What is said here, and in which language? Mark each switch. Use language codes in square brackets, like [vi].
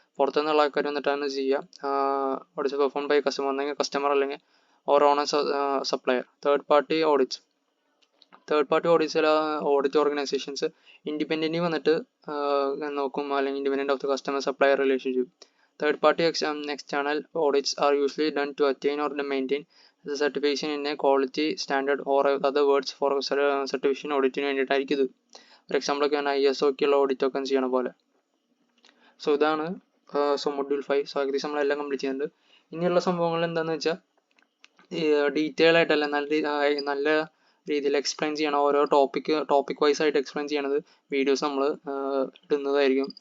[ml] പുറത്തുനിന്നുള്ള ആൾക്കാർ വന്നിട്ടാണ് ചെയ്യുക. ഓഡിറ്റ് പെർഫോം ബൈ കസ്റ്റമർ, അല്ലെങ്കിൽ കസ്റ്റമർ അല്ലെങ്കിൽ or owner supplier. Third party audits. Third party ഓഡിറ്റ്സിൽ audit organisations independent വന്നിട്ട് നോക്കും, അല്ലെങ്കിൽ independent of the customer supplier relationship. [en] Third party external audits are usually done to attain or maintain the certification in a quality standard, or other words for certification [ml] ഓഡിറ്റിന് വേണ്ടിയിട്ടായിരിക്കും ഇത്. For example ഒക്കെ ISO ഒക്കെയുള്ള audit ഒക്കെ ചെയ്യണ പോലെ. So ഇതാണ് module 5. So ഏകദേശം നമ്മളെല്ലാം complete ചെയ്യുന്നുണ്ട്. ഇനിയുള്ള സംഭവങ്ങൾ എന്താണെന്ന് വെച്ചാൽ ഡീറ്റെയിൽ ആയിട്ടല്ല, നല്ല രീതിയിൽ എക്സ്പ്ലെയിൻ ചെയ്യണം. ഓരോ ടോപ്പിക് വൈസ് ആയിട്ട് എക്സ്പ്ലെയിൻ ചെയ്യണത് വീഡിയോസ് നമ്മൾ ഇടുന്നതായിരിക്കും.